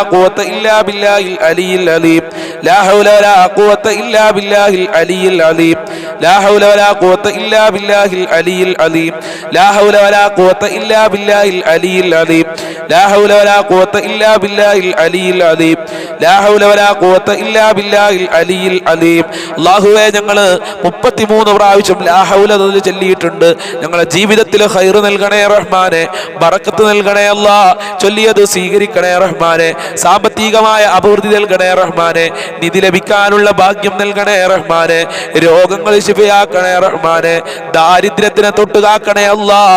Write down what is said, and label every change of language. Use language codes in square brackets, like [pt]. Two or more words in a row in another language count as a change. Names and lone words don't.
[ar] قوة إلا بالله العلي العظيم لا حول ولا قوة إلا بالله العلي العظيم لا حول ولا قوة إلا بالله العلي العظيم لا حول ولا قوة إلا بالله العلي العظيم لا حول ولا قوة إلا بالله العلي العظيم لا حول ولا قوة إلا بالله العلي العظيم [ml] അല്ലാഹുവേ ഞങ്ങൾ 33 പ്രാവശ്യം ലാ ഹൗല ചൊല്ലിയിട്ടുണ്ട്. ഞങ്ങളുടെ ജീവിതത്തിൽ ഖൈർ നൽകണേ റഹ്മാനെ, ബറക്കത്ത് നൽകണേ അല്ലാഹ്, ചൊല്ലിയത് സ്വീകരിക്കണേ റഹ്മാനെ, സാമ്പത്തികമായ അഭിവൃദ്ധി നൽകണേ റഹ്മാനെ, നിധി ലഭിക്കാനുള്ള ഭാഗ്യം നൽകണേ റഹ്മാനെ, രോഗങ്ങൾ ശിഫയാക്കണേ റഹ്മാനെ, ദാരിദ്ര്യത്തിനെ തൊട്ടുകാക്കണേ അല്ലാഹ്.